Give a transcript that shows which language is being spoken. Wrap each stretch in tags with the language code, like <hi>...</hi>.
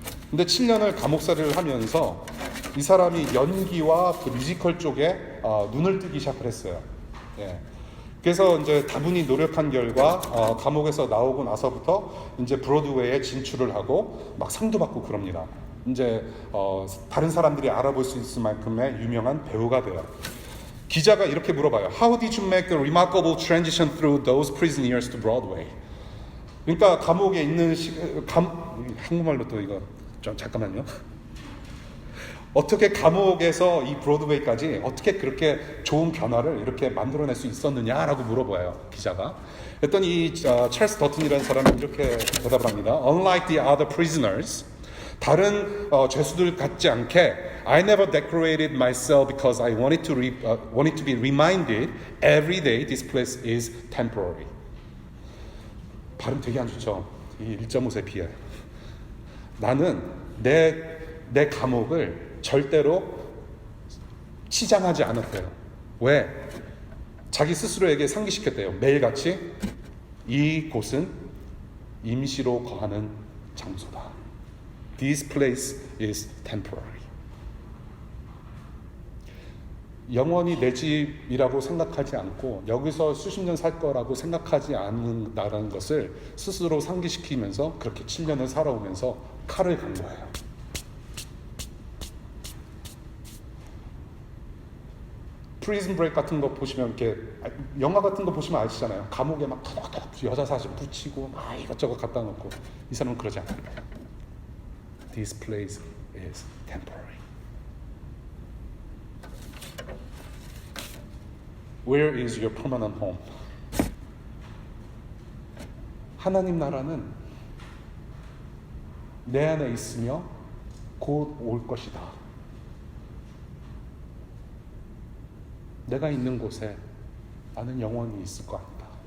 <ko>근데 7년을 감옥살이를 하면서 이 사람이 연기와 그 뮤지컬 쪽에 눈을 뜨기 시작을 했어요. 예. 그래서 이제 다분히 노력한 결과 감옥에서 나오고 나서부터 이제 브로드웨이에 진출을 하고 막 상도 받고 그럽니다. 이제 다른 사람들이 알아볼 수 있을 만큼의 유명한 배우가 돼요. 기자가 이렇게 물어봐요.</ko> <en>How did you make the remarkable transition through those prison years to Broadway?</en> <ko>그러니까 감옥에 있는 한국말로 또 이거 좀 잠깐만요. 어떻게 감옥에서 이 브로드웨이까지 어떻게 그렇게 좋은 변화를 이렇게 만들어낼 수 있었느냐라고 물어봐요, 기자가. 그랬더니 이 찰스 더튼이라는 사람은 이렇게 대답을 합니다.</ko> <en>Unlike the other prisoners,</en> <ko>다른 죄수들 같지 않게</ko> <en>I never decorated myself because I wanted to be reminded every day this place is temporary.</en> <ko>발음 되게 안 좋죠. 이 1.5세 비해. 나는 내 감옥을 절대로 치장하지 않았대요. 왜? 자기 스스로에게 상기시켰대요. 매일같이 이 곳은 임시로 거하는 장소다.</ko> <en>This place is temporary.</en> <ko>영원히 내 집이라고 생각하지 않고 여기서 수십 년 살 거라고 생각하지 않는다는 것을 스스로 상기시키면서 그렇게 7년을 살아오면서 칼을 간 거예요. 프리즌 브레이크 같은 거 보시면 이렇게 영화 같은 거 보시면 아시잖아요. 감옥에 막 톡톡 여자 사진 붙이고 막 이것저것 갖다 놓고 이 사람은 그러지 않아요.</ko> <en>This place is temporary. Where is your permanent home?</en> <ko>하나님 나라는 내 안에 있으며 곧 올 것이다. 내가 있는 곳에 나는 영원히 있을 것 같다.</ko>